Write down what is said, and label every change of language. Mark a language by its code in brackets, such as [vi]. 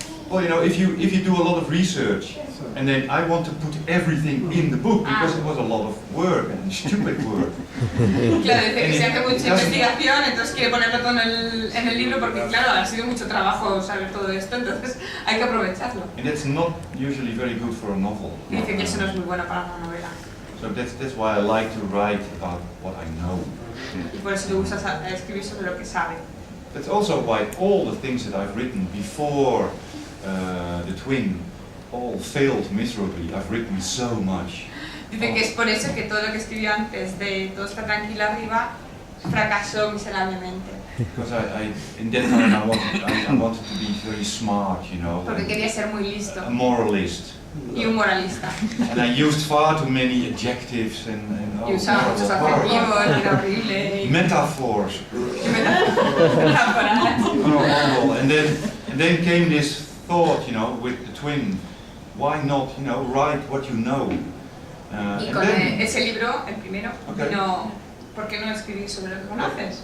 [en] Well, you know, if you do a lot of research, and then I want to put everything in the book because it was a lot of work and stupid work. [es] claro, dice que se hace mucha investigación, entonces quiere ponerlo todo en el libro porque, claro, ha sido mucho trabajo saber todo esto, entonces hay que aprovecharlo. [en] And that's not usually very good for a novel. [es] Y dice que eso no es muy bueno para una novela. [en] So that's why I like to write about what I know. [es] Y por eso le gusta escribir sobre lo que sabe. [en] That's also why all the things that I've written before the Twin all failed miserably. I've written so much. [es] Dice que es por eso que todo lo que escribió antes de Todo está tranquilo arriba fracasó miserablemente. [en] Because in that time I wanted to be very smart, you know, [es] Porque quería ser muy listo [en] a moralist. [es] y un moralista. [en] And I used far too many adjectives and [es] Y usaba muchos adjetivos, y era horrible. [en] metaphors. [es] Temporal. [en] Horrible. And then came this thought, you know, with the Twin. Why not, you know, write what you know? [es] Y [en] And [es] con [en] then [es] ese libro, el primero, [en] Okay. [es] vino, ¿por qué no escribir sobre lo que conoces?